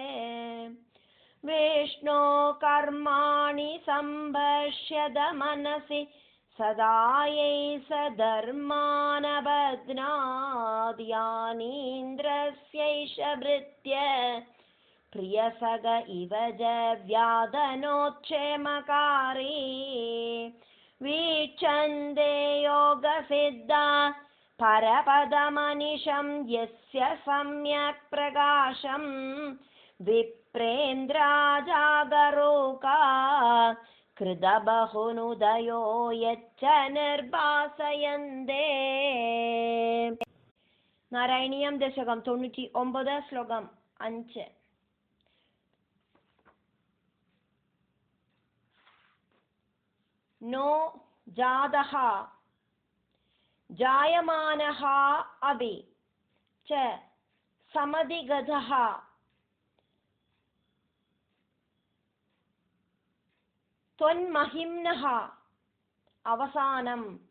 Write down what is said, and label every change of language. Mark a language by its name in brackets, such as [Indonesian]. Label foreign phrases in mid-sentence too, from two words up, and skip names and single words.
[Sanskrit] വിഷ്ണോ കർമാണി സംപശ്യത മനസി സദായൈഃ ധർമാനബധ്നാത് യാനീന്ദ്രസ്യൈഷ ഭൃത്യ പ്രിയസഖ ഇവ ച വ്യാദനോക്ഷേമകാരി. വീക്ഷന്തേ യോഗസിദ്ധാ പരപദമനിശം യസ്യ സമ്യക് പ്രകാശം. വിപ്രേന്ദ്രാ ജാഗരൂകാ कृतबहुनुदयो यच्च निर्भासयन्ते। नारायणीयं दशकं 99 श्लोकं 5. नो जातः जायमानः अपि च समधिगतः त्वन्महिम्नः अवसानं।